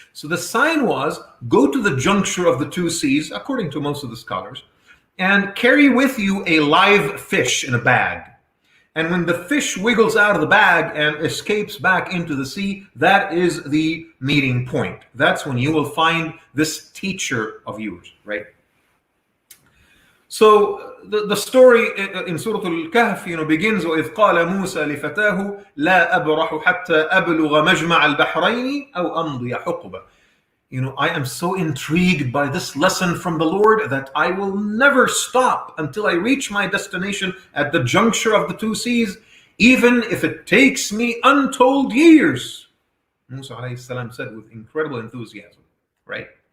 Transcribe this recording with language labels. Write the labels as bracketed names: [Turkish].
[English] So the sign was, go to the juncture of the two seas, according to most of the scholars, and carry with you a live fish in a bag. And when the fish wiggles out of the bag and escapes back into the sea, that is the meeting point. That's when you will find this teacher of yours, right? So the story in Surah Al-Kahf, begins [Arabic] وَإِذْ قَالَ مُوسَى لِفَتَاهُ لَا أَبْرَحُ حَتَّى أَبْلُغَ مَجْمَعَ الْبَحْرَيْنِ أَوْ أَمْضِيَ حُقُبًا. [English] I am so intrigued by this lesson from the Lord that I will never stop until I reach my destination at the juncture of the two seas, even if it takes me untold years. Musa alayhi salam said with incredible enthusiasm, right?